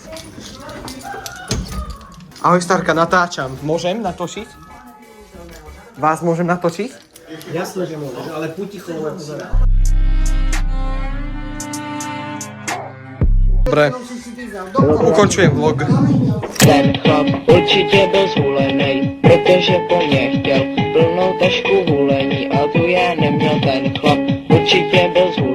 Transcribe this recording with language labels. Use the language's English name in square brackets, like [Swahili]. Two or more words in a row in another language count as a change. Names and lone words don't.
[Slovak] Ahoj Starka, natáčam. Môžem natočiť? Vás môžem natočiť? Jasne, že môžeš, ale puticho Dobre. Ukončujem vlog. [Czech] Ten chlap určitě byl zhulenej, protože po mně chtěl plnou tašku hulení, a tu já neměl ten chlap určitě byl